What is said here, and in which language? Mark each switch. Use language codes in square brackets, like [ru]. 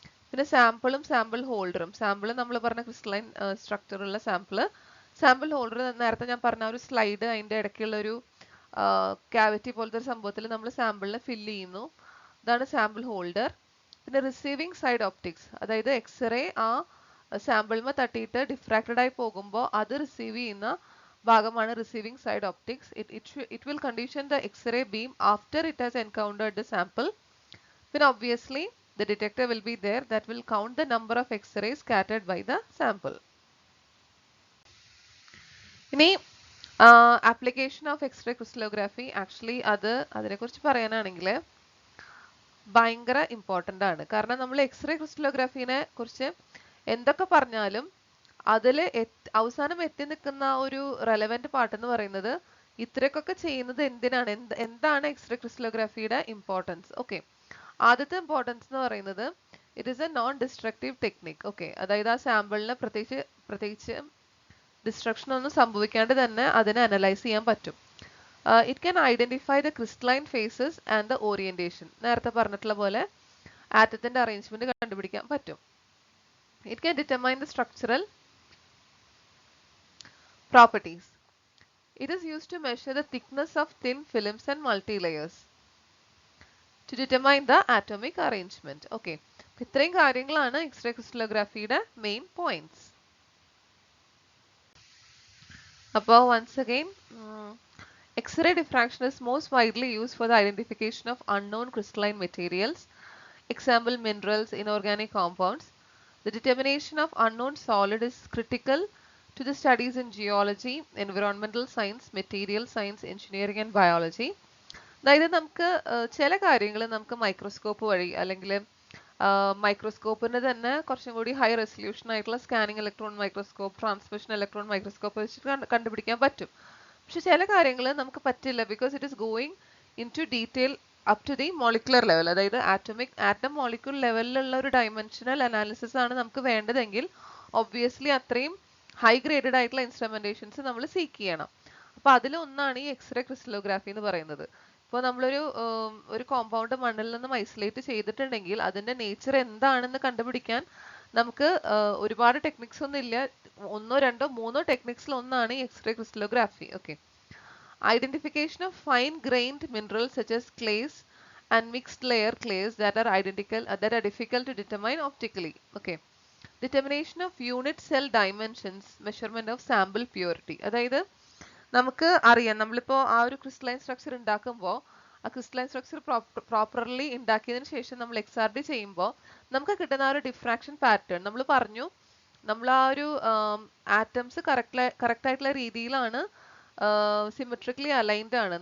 [ml] പിന്നെ സാമ്പിളും sample ഹോൾഡറും, sample നമ്മൾ പറഞ്ഞ ക്രിസ്റ്റലൈൻ സ്ട്രക്ചറുള്ള സാമ്പിൾ ഹോൾഡർ നേരത്തെ ഞാൻ പറഞ്ഞ ഒരു സ്ലൈഡ്, അതിൻ്റെ ഇടയ്ക്കുള്ള ഒരു ക്യാവിറ്റി പോലത്തെ ഒരു സംഭവത്തിൽ നമ്മൾ സാമ്പിളിനെ ഫില്ല് ചെയ്യുന്നു, അതാണ് സാമ്പിൾ ഹോൾഡർ. പിന്നെ റിസീവിംഗ് സൈഡ് ഒപ്റ്റിക്സ്, അതായത് എക്സ്റേ ആ സാമ്പിൾമ തട്ടിയിട്ട് ഡിഫ്രാക്റ്റഡ് ആയി പോകുമ്പോൾ അത് റിസീവ് ചെയ്യുന്ന ഭാഗമാണ് receiving side optics. [en] It will condition the X-ray beam after it has encountered the sample. പിന്നെ obviously the detector will be there that will count the number of X-rays scattered by the sample. [ml] ഇനി application of x-ray crystallography, actually അതിനെക്കുറിച്ച് പറയാനാണെങ്കിൽ ഭയങ്കര important ആണ്. കാരണം നമ്മൾ x-ray ക്രിസ്റ്റലോഗ്രാഫീനെ കുറിച്ച് എന്തൊക്കെ പറഞ്ഞാലും അതിൽ അവസാനം എത്തി നിൽക്കുന്ന ഒരു റെലവെന്റ് പാർട്ട് എന്ന് പറയുന്നത് ഇത്രയൊക്കെ ചെയ്യുന്നത് എന്തിനാണ്, എന്താണ് എക്സ്റേ ക്രിസ്റ്റലോഗ്രാഫിയുടെ ഇമ്പോർട്ടൻസ്. [en] okay, [ml] ആദ്യത്തെ ഇമ്പോർട്ടൻസ് എന്ന് പറയുന്നത് [en] It is a non destructive technique. [ml] Okay, അതായത് ആ സാമ്പിളിന് പ്രത്യേകിച്ച് ഡിസ്ട്രക്ഷൻ ഒന്നും സംഭവിക്കാണ്ട് തന്നെ അതിനെ അനലൈസ് ചെയ്യാൻ പറ്റും. [en] It can identify the crystalline phases and the orientation. [ml] നേരത്തെ പറഞ്ഞിട്ടുള്ള പോലെ ആറ്റത്തിന്റെ അറേഞ്ച്മെന്റ് കണ്ടുപിടിക്കാൻ പറ്റും. [en] It can determine the structural properties. It is used to measure the thickness of thin films and multilayers to determine the atomic arrangement. [ml] Okay, ഇത്രയും കാര്യങ്ങളാണ് x-ray ക്രിസ്റ്റലോഗ്രാഫിയുടെ main points. [en] അപ്പോൾ once again, X-ray diffraction is most widely used for the identification of unknown crystalline materials, example minerals, inorganic compounds. The determination of unknown solid is critical to the studies in geology, environmental science, material science, engineering and biology. [ml] അതായത് നമുക്ക് ചില കാര്യങ്ങൾ നമുക്ക് microscope വഴി അല്ലെങ്കിൽ മൈക്രോസ്കോപ്പിന് തന്നെ കുറച്ചും കൂടി ഹൈ റെസൊല്യൂഷൻ ആയിട്ടുള്ള scanning electron microscope, transmission electron microscope വെച്ചിട്ട് കണ്ടുപിടിക്കാൻ പറ്റും. പക്ഷെ ചില കാര്യങ്ങൾ നമുക്ക് പറ്റില്ല, [en] because it is going in to detail up to the molecular level, [ml] അതായത് ആറ്റം മോളിക്യൂൾ ലെവലിലുള്ള ഒരു ഡയമെൻഷനൽ അനാലിസിസ് ആണ് നമുക്ക് വേണ്ടതെങ്കിൽ ഒബ്വിയസ്ലി അത്രയും ഹൈ ഗ്രേഡഡ് ആയിട്ടുള്ള ഇൻസ്ട്രുമെന്റേഷൻസ് നമ്മൾ സീക്ക് ചെയ്യണം. അപ്പൊ അതിലൊന്നാണ് ഈ എക്സ്റേ ക്രിസ്റ്റലോഗ്രാഫി എന്ന് പറയുന്നത്. ഇപ്പോൾ നമ്മളൊരു കോമ്പൗണ്ട് മണ്ണിൽ നിന്നും ഐസൊലേറ്റ് ചെയ്തിട്ടുണ്ടെങ്കിൽ അതിന്റെ നേച്ചർ എന്താണെന്ന് കണ്ടുപിടിക്കാൻ നമുക്ക് ഒരുപാട് ടെക്നിക്സ് ഒന്നും ഇല്ല, ഒന്നോ രണ്ടോ മൂന്നോ ടെക്നിക്സിൽ ഒന്നാണ് ഈ x-ray crystallography. [en] Okay, identification of fine grained minerals such as clays and mixed layer clays that are difficult to determine optically. Okay, determination of unit cell dimensions, measurement of sample purity. [ml] അതായത് നമുക്ക് അറിയാം, നമ്മളിപ്പോൾ ആ ഒരു crystalline structure ഉണ്ടാക്കുമ്പോൾ ആ crystalline structure properly ഉണ്ടാക്കിയതിന് ശേഷം നമ്മൾ XRD ചെയ്യുമ്പോൾ നമുക്ക് കിട്ടുന്ന ആ ഒരു ഡിഫ്രാക്ഷൻ പാറ്റേൺ നമ്മൾ പറഞ്ഞു, നമ്മൾ ആ ഒരു ആറ്റംസ് കറക്റ്റ് ആയിട്ടുള്ള രീതിയിലാണ് സിമെട്രിക്കലി അലൈൻഡ് ആണ്.